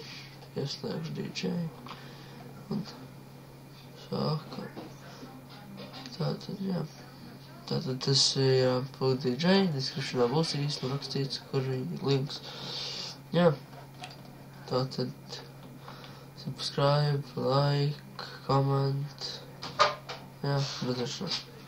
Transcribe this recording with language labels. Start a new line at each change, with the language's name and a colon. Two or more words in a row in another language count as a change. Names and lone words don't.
Latvian: Ieslēgšu DJ. Un sākam. Tātad, jā. Tātad tas ir Plug DJ, descriptionā būs īsti rakstīts, kur ir links. Jā, tātad
English: subscribe, like, comment,
Latvian: jā, redzēšanās.